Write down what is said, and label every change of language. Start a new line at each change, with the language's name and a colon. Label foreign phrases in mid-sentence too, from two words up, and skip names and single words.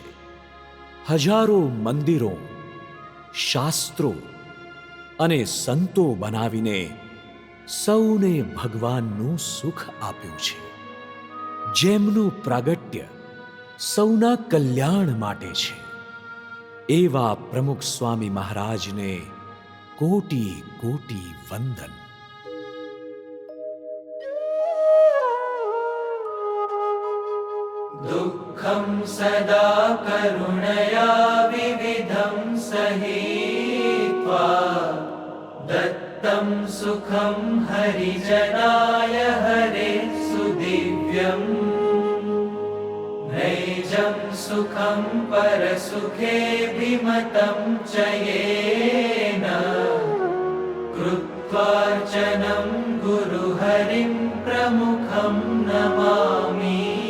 Gujarati: હજારો મંદિરો, શાસ્ત્રો અને સંતો બનાવીને સૌને ભગવાનનું સુખ આપ્યું છે. જેમનું પ્રાગટ્ય સૌના કલ્યાણ માટે છે. એવા પ્રમુખ સ્વામી મહારાજને કોટી કોટી વંદન.
Sanskrit: दुःखं सदा करुणया विविधं सहित्वा दत्तं सुखं हरिजनाय हरे सुदिव्यं नैजं सुखं परसुखेऽभिमतं च येन कृत्वार्चनं गुरुहरिं प्रमुखं नमामि.